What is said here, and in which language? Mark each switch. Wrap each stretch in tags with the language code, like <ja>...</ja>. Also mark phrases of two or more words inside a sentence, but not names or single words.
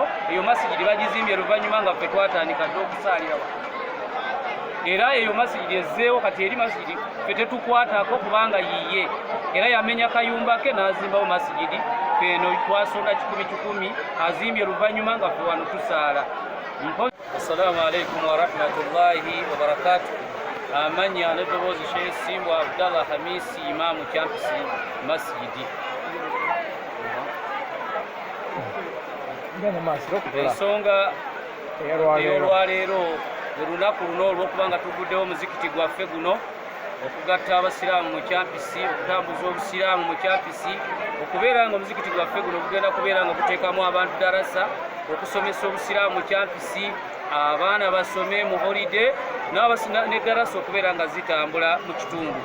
<lg>Eyo masigidi bagizimbye oluvannyuma nga ffe twatandika dde okusaalira wano, era eyo masigidi ezzeewo kati eri masigidi ffe tetukwatako kubanga yiye era yamenya kayumba ke n'azimbawo masigidi. Ffe eno twasonda 10 azimbye oluvannyuma nga ffe wano tusaala.</lg> <ar>السلام عليكم ورحمة الله وبركاته.</ar> <lg>Amanya n'eddoboozi Sheikh Simbwa Abdallah Hamisi Imaamu Kyampisi Masjidi. Ensonga ey'olwaleero bwe lunaku luno olw'okubanga tuguddewo muzikiti gwaffe guno okugatta abasiraamu mu Kyampisi, okutambuza obusiraamu mu Kyampisi, okubeera nga omuzikiti gwaffe guno gugenda kubeera nga guteekamu abantu darasa okusomesa obusiraamu mu Kyampisi, abaana basome mu holide ne darasa okubeera nga zitambula mu kitundu.</lg>